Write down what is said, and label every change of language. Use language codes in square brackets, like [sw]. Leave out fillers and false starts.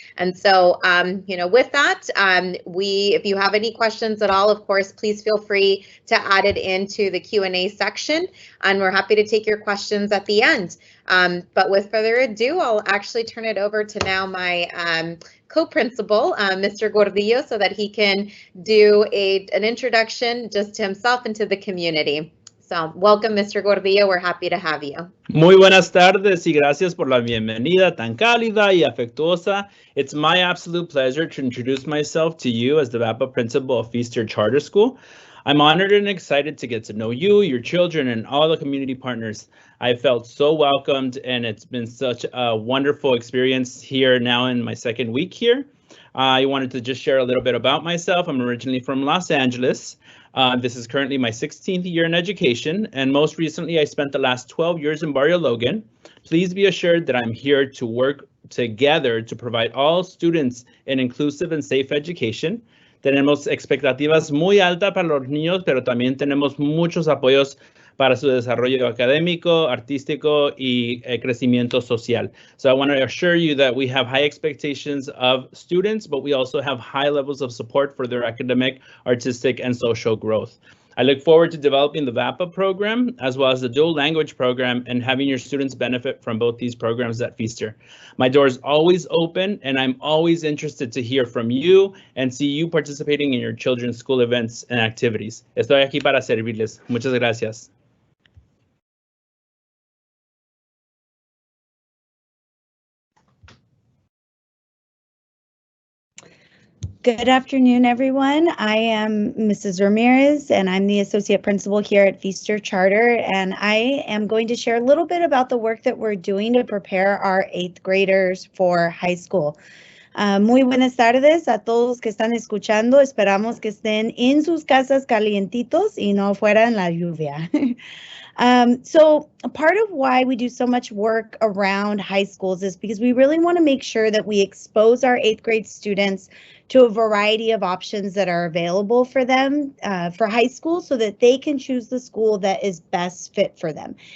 [en] And so, with that, if you have any questions at all, of course, please feel free to add it into the Q&A section, and we're happy to take your questions at the end. But with further ado, I'll actually turn it over to now my co-principal, Mr. Gordillo, so that he can do an introduction just to himself and to the community. So, welcome, Mr. Gordillo. We're happy to have you. [es] Muy buenas tardes y gracias por la bienvenida tan cálida y afectuosa. [en] It's my absolute pleasure to introduce myself to you as the VAPA principal of Feaster Charter School. I'm honored and excited to get to know you, your children, and all the community partners. I felt so welcomed, and it's been such a wonderful experience here now in my second week here. I wanted to just share a little bit about myself. I'm originally from Los Angeles. This is currently my 16th year in education, and most recently I spent the last 12 years in Barrio Logan. Please be assured that I'm here to work together to provide all students an inclusive and safe education. [es] Tenemos expectativas muy altas para los niños, pero también tenemos muchos apoyos para su desarrollo académico, artístico y crecimiento social. [en] So I want to assure you that we have high expectations of students, but we also have high levels of support for their academic, artistic, and social growth. I look forward to developing the VAPA program as well as the dual language program and having your students benefit from both these programs at Feaster. My door is always open, and I'm always interested to hear from you and see you participating in your children's school events and activities. [es] Estoy aquí para servirles. Muchas gracias. [en] Good afternoon, everyone. I am Mrs. Ramirez, and I'm the Associate Principal here at Feaster Charter, and I am going to share a little bit about the work that we're doing to prepare our 8th graders for high school. [es] Muy buenas tardes a todos que están escuchando. Esperamos que estén en sus casas calientitos y no fuera en la lluvia. [en] So a part of why we do so much work around high schools is because we really want to make sure that we expose our 8th grade students to a variety of options that are available for them for high school so that they can choose the school that is best fit for them.